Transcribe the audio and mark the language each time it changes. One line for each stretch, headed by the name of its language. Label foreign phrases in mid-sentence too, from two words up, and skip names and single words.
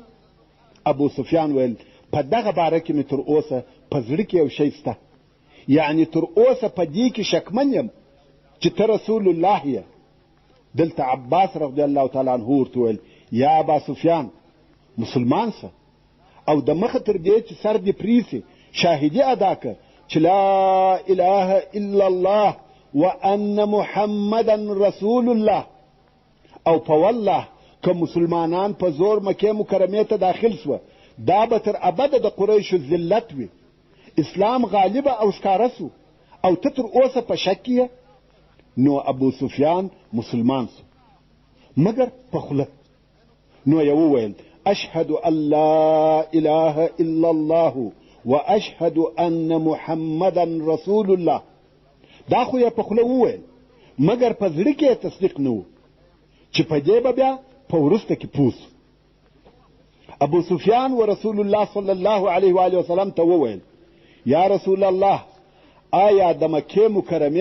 Pashto: ابو سفیان ویل په دغه باره کې مې تر اوسه په زړه کې یو شی سته، یعنی تر اوسه په دې کې شکمن یم چې ته رسول الله یې. دلته عباس
Arabic: رضی الله تعالی عنه
Pashto: ورته ویل یا ابا سفیان مسلمان سه او د مخه تر دې چې سر دې پریسي شاهدي ادا که چې
Arabic: لا اله الا الله وان محمدا رسول الله.
Pashto: او په والله که مسلمانان په زور مکې مکرمې ته داخل سوه دا به تر ابده د قریشو ذلت وي. اسلام غالبه او ښکاره سو او ته تر اوسه په شک کې نو ابو سفیان مسلمان سو مګر په خوله نو یې وویل
Arabic: اشهد ان لا اله الا الله واشهد ان محمدا رسول الله
Pashto: دا خو یې په خوله وویل مګر په زړه کې تصدیق نه و چې په دې به بیا په وروسته کې پوه سو ابو سفیان و رسول الله
Arabic: صلی الله علیه و آله وسلم
Pashto: ته وویل
Arabic: یا رسول الله
Pashto: آیا د مکې مکرمې